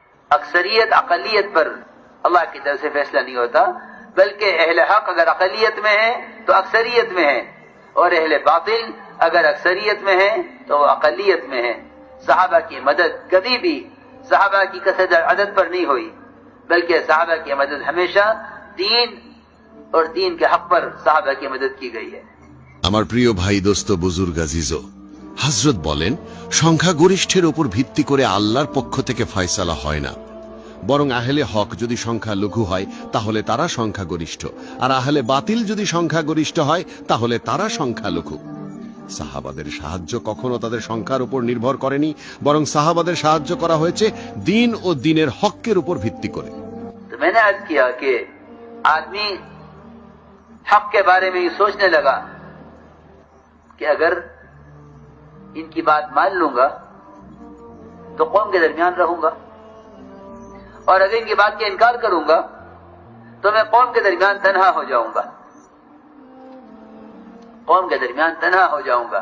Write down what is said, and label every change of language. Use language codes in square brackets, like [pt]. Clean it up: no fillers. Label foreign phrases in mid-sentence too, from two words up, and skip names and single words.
[ur] اکثریت اقلیت پر اللہ کی طرف سے فیصلہ نہیں ہوتا، بلکہ اہل حق اگر اقلیت میں ہے تو اکثریت میں ہے، اور اہل باطل اگر اکثریت میں ہے تو وہ اقلیت میں ہے۔ صحابہ کی مدد کبھی بھی صحابہ کی کثرت عدد پر نہیں ہوئی، بلکہ صحابہ کی مدد ہمیشہ دین اور دین کے حق پر صحابہ کی مدد کی گئی ہے۔ [bn] আমার প্রিয় ভাই দোস্ত বুজুর্গ আজিজো, হযরত বলেন সংখ্যাগরিষ্ঠের উপর ভিত্তি করে আল্লাহর পক্ষ থেকে ফয়সালা হয় না, বরং আহলে হক যদি সংখ্যা লঘু হয় তাহলে তারা সংখ্যাগরিষ্ঠ, আর আহলে বাতিল যদি সংখ্যাগরিষ্ঠ হয় তাহলে তারা সংখ্যালঘু। সাহাবাদের সাহায্য কখনো তাদের সংখ্যার উপর নির্ভর করেনি, বরং সাহাবাদের সাহায্য করা হয়েছে দিন ও দিনের হকের উপর ভিত্তি করে। [ur] تو میں نے عرض کیا کہ آدمی حق کے بارے میں یہ سوچنے لگا کہ اگر ان کی بات مان لوں گا تو قوم کے درمیان رہوں گا، اور اگر ان کی بات کا انکار کروں گا تو میں قوم کے درمیان تنہا ہو جاؤں گا، قوم کے درمیان تنہا ہو جاؤں گا۔